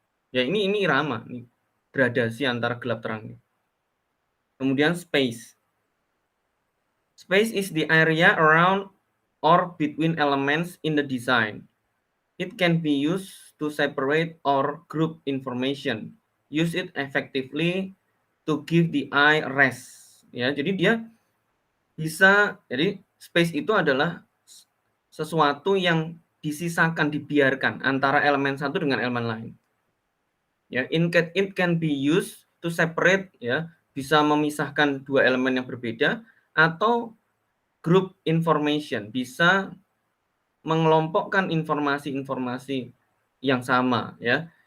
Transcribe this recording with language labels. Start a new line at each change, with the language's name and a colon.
Indonesian: Ya ini irama, ini gradasi antara gelap terangnya. Kemudian space.
English: Space is the area around or between elements in the design. It can be used to separate or group information. Use it effectively to give the eye rest.
Indonesian: Ya, jadi dia bisa, jadi space itu adalah sesuatu yang disisakan, dibiarkan antara elemen satu dengan elemen lain. Ya,
English: it can be used to separate
Indonesian: ya, bisa memisahkan dua elemen yang berbeda atau
English: group information,
Indonesian: bisa mengelompokkan informasi-informasi yang sama ya.